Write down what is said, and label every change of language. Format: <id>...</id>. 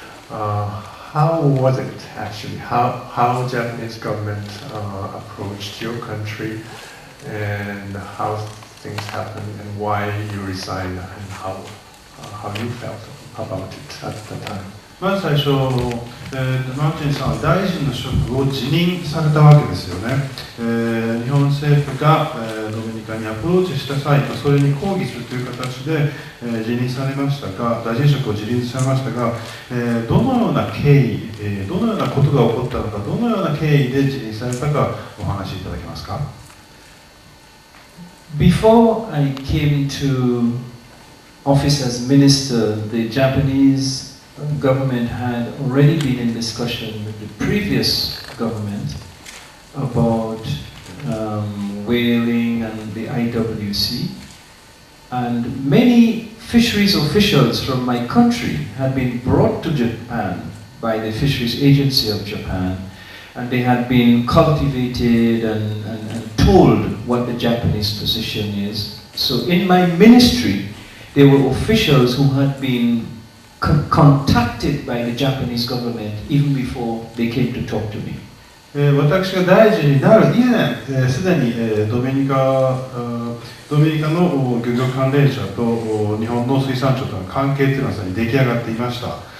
<en>How was it actually? How Japanese government approached your country, and how things happened, and why you resigned, and how you felt about it at the time?</en> <ja>まず最初、マーチンさんは大臣の職を辞任されたわけですよね。日本政府が、ドミニカにアプローチした際、それに抗議するという形で、辞任されましたが、大臣職を辞任されましたが、どのような経緯、どのようなことが起こったのか、どのような経緯で辞任されたかお話しいただけますか。</ja> <en>Before I came to office as minister, the Japanese government had already been in discussion with the previous government about whaling and the IWC, and many fisheries officials from my country had been brought to Japan by the Fisheries Agency of Japan, and they had been cultivated and told what the Japanese position is. So in my ministry, there were officials who had been contacted by the Japanese government even before they came to talk to me.</en> <ja>私が大臣になる以前、すでにドミニカの漁業関連者と日本の水産庁との関係というのはすでに出来上がっていました。</ja>